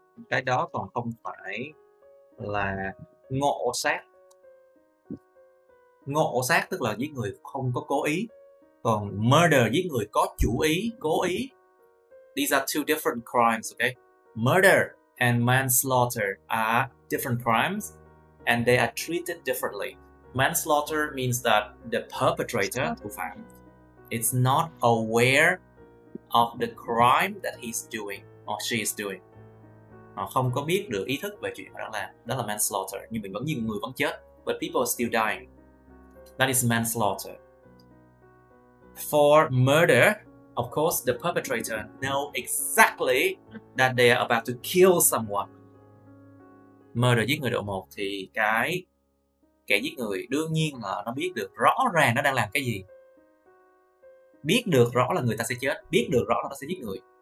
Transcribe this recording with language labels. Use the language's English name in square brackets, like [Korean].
[Vietnamese] Cái đó còn không phải là ngộ sát. Ngộ sát tức là giết người không có cố ý. Còn murder giết người có chủ ý, cố ý. [English] These are two different crimes, okay? Murder and manslaughter are different crimes and they are treated differently. Manslaughter means that the perpetrator, [Vietnamese] thủ phạm, [English] is not aware of the crime that he's doing or she is doing. [Vietnamese] Họ không có biết được ý thức về chuyện đó là manslaughter, nhưng nhiều người vẫn chết, [English] but people are still dying. That is manslaughter. For murder, of course, the perpetrator know exactly that they are about to kill someone. [Vietnamese] Murder, giết người độ 1, thì cái kẻ giết người đương nhiên là nó biết được rõ ràng nó đang làm cái gì. Biết được rõ là người ta sẽ chết, biết được rõ là nó sẽ giết người.